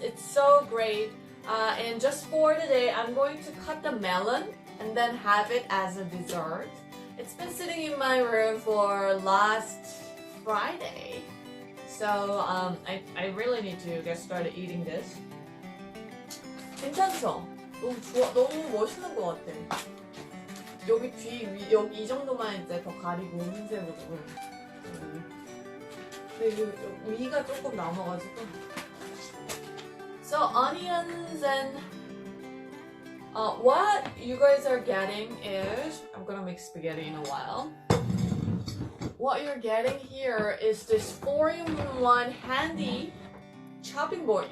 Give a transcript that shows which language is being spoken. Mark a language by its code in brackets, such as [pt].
[en] It's so great. And just for today, I'm going to cut the melon and then have it as a dessert. It's been sitting in my room for last Friday. So I really need to get started eating this. [ko] 괜찮죠? 너무 좋아, 너무 멋있는 것 같아. 여기 여기 이 정도만 이제 더 가리고 흰색으로. 근데 위가 조금 남아가지고. [en] So onions and what you guys are getting is, I'm gonna make spaghetti in a while. What you're getting here is this 4-in-1 handy chopping board.